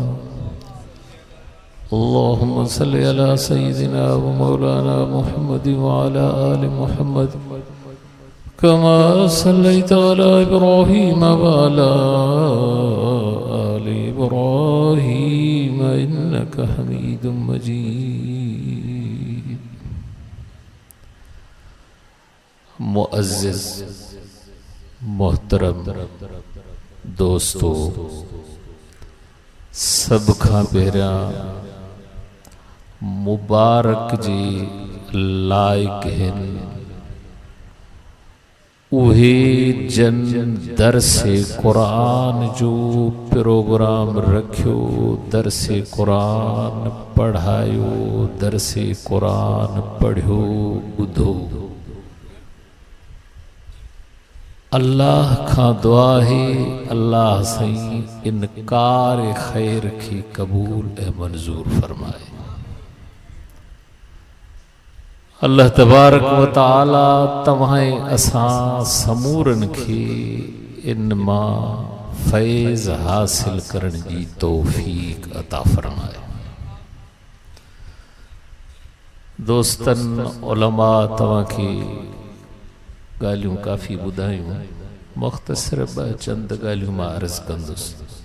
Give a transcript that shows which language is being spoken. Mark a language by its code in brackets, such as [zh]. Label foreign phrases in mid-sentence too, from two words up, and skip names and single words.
[ar] اللهم صل على سيدنا ومولانا محمد وعلى آل محمد كما صليت على إبراهيم وعلى آل إبراهيم إنك حميد مجيد. [ur] معزز محترم دوستو, [sd] सब खां पहिरियां मुबारक जी लायक हैं उहे जन दरसे कुरान जो प्रोग्राम रखियो, दरसे कुरान पढ़ायो, दरसे कुरान पढ़ियो ॿुधो। अल्लाह खां दुआ है अल्लाह सईं इनकार खैर की कबूल ए मंजूर फरमाए। [ar] الله تبارك وتعالى [sd] तव्हां असां समूरन खे इन मां फैज़ हासिल करण जी तौफीक अता फरमाए। दोस्तन उलमा तव्हां खे ॻाल्हियूं काफ़ी ॿुधायूं, मुख़्तसर ॿ चंद ॻाल्हियूं मां अर्ज़ कंदुसि।